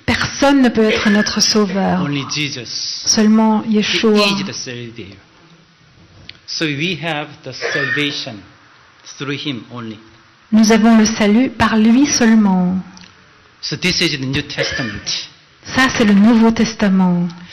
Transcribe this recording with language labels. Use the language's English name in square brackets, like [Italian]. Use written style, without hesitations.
[French] personne ne peut être notre sauveur. [English] Only Jesus. [French] Seulement [English] He [French] Yeshua. [English] is the Savior. So we have the salvation through Him only. [French] Nous avons le salut par lui seulement. [English] So this is the New Testament. [French] Ça, c'est le Nouveau Testament.